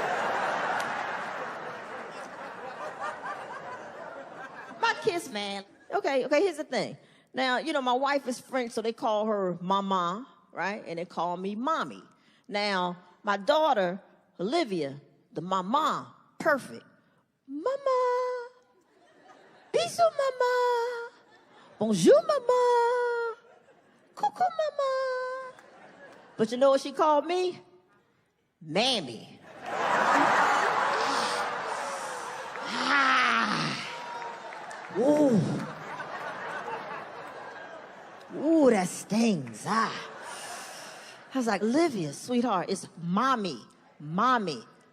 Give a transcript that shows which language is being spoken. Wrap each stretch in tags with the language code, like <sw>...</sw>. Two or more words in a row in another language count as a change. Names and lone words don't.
<en>My kiss, man. Okay, here's the thing. Now, you know, my wife is French, so they call her mama, right? And they call me mommy. Now, my daughter, Olivia, the mama, perfect.</en> <fr>Mama. Bisous, mama. Bonjour, mama. Coucou, mama.</fr> <en>But you know what she called me? Mammy. Ooh. Ooh, that stings. I was like, Olivia, sweetheart, it's mommy, mammy.</en>